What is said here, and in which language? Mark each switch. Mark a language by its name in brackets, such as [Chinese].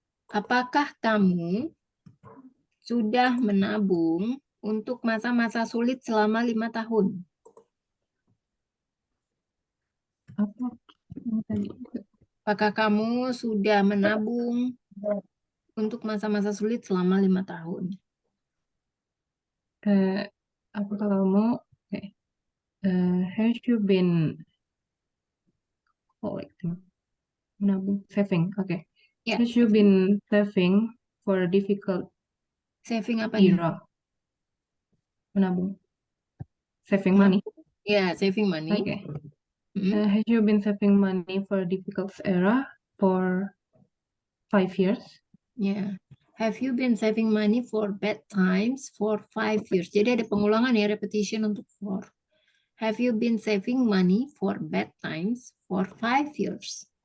[Indonesian] Apakah kamu sudah menabung untuk masa-masa sulit selama 5 tahun? Apa tadi? Apakah kamu sudah menabung untuk masa-masa sulit selama 5 tahun? Apa kalau mau? [English] Okay. Have you been collecting? [Indonesian] Menabung, saving. Oke. Ya, [English] Has you been saving for a difficult [Indonesian] saving apanya? [English] era? [Indonesian] Menabung. [English] Saving Hah? money. Ya, saving money. Oke. Mm, Has you been saving money for a difficult era for 5 years? [Indonesian] ya. [English] Have you been saving money for bad times for 5 years? [Indonesian] Jadi ada pengulangan ya, repetition untuk for. [English] Have you been saving money for bad times for 5 years?